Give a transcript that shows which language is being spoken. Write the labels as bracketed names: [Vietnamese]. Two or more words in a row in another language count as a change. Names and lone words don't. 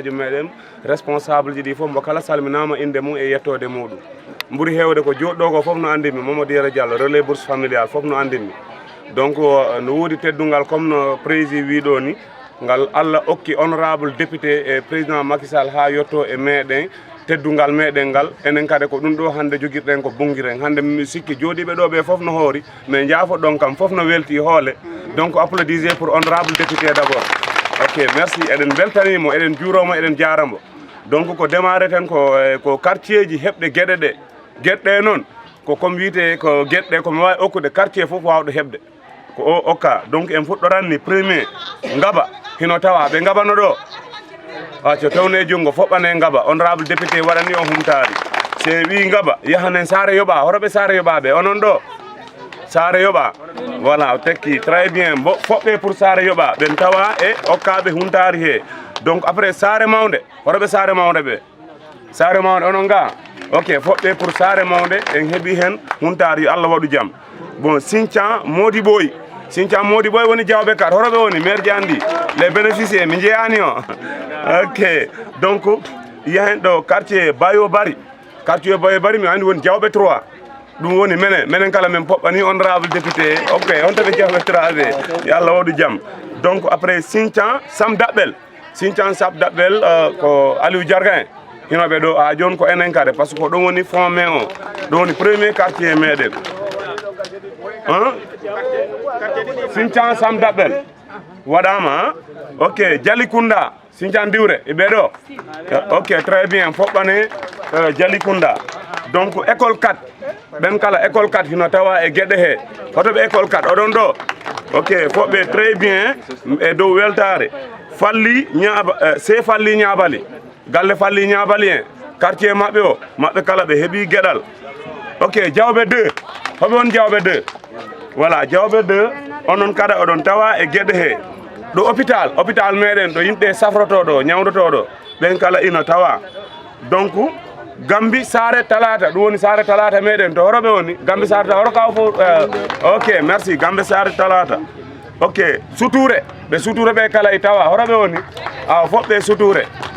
[Fula] haaju meɗen responsable ji ɗi fof mo kala salminama inde mum e yettode muɗum ɓuuri hewde ko joɗɗo ko fof no andinmi Mamadou Yero Diallo [French] relais bourse familial [Fula] fof no andinmi donc no woodi teddungal comme no président wiɗo ni ngal Allah okki [French] honorable député [Fula] e président Macky Sall ha yetto e meɗen teddungal meɗen ngal enen kadi ko ɗum ɗo hande jogirɗen ko bonguiren hande mi sikki jooɗiɓe ɗo ɓe fof no hoori mais jaafoɗon kam fof no welti hoole [French] donc applaudisé pour honorable député d' abord ok merci [Fula] eɗen beltanimo eɗen juuromo eɗen jaramo donc ko démarré ten ko quartier ji heɓɗe gueɗe ɗe gueɗɗe noon ko comme wiyete ko gueɗɗe komi wawi okkude quartier fof wawɗo heɓde ko o okka donc en fuɗɗoranni premier ngaba hino tawa ɓe ngabano ɗo so tawne junngo foɓɓane ngaba [French] honorable député [Fula] waɗani o humtari se wi ngaba yahanen Saare Yoɓa horoɓe Saare Yoɓaɓe onon ɗo Saare Yoɓa voilà o tekki [French] très bien [Fula] bo foɓɓe pour Saare Yoɓa ɓen tawa e okkaɓe huntari he donc après Saare Mawde horoɓe Saare Mawde ɓe Saare Mawde onon ga ok foɓɓe pour Saare Mawde en heeɓi hen huntari yo Allah waɗu jaam bon Sinthian Modiboy woni Diawɓe kat horoɓe woni maire Diandi [French] les bénéficiaires [Fula] mi jeeyani o ok donc yahen ɗo quartier Bayo Bari mi andi woni Diawɓe 3 ɗum woni menen kala min poɓɓani [French] honorable député [Fula] ok on taɓe Diawɓe 3 ɓe yo Allah waɗu jaam donc après Sinthian Sam Daɓɓel ko Aliou Diargain hinoɓe ɗo ha joni ko enen kade [French] par ce que [Fula] ko ɗum woni fond main o ɗum woni [French] premier quartier [Fula] meɗen Sinthian Sam Daɓɓel waɗama ok Jalikunda Sinthian Diwre e ɓeɗo ok [French] très bien [Fula] foɓɓane Jalikunda donc école 4 ɓen kala école 4 hino tawa e gueɗe he hotoɓe école 4 oɗon ɗo ok foɓɓe [French] très bien [Fula] e dow weltare Falli Ñabali galle Falli Ñabali en quartier maɓɓe o maɓɓe kala ɓe heeɓi gueɗal ok Diawɓe 2 hoɓe won Diawɓe 2 voilà Diawɓe 2 onon kada oɗon tawa e gueɗe he ɗo hôpital meɗen ɗo yimɓe safrotoɗo ñawdotoɗo ɓen kala ino tawa donc Gambi Saare Talata ɗum woni Saare Talata meɗen to horoɓe woni Gambi Saare Talata horo kaw fof [French] ok merci [Fula] Gambi Saare Talata ok Suture ɓe kala e tawa horoɓe woni foɓɓe Suture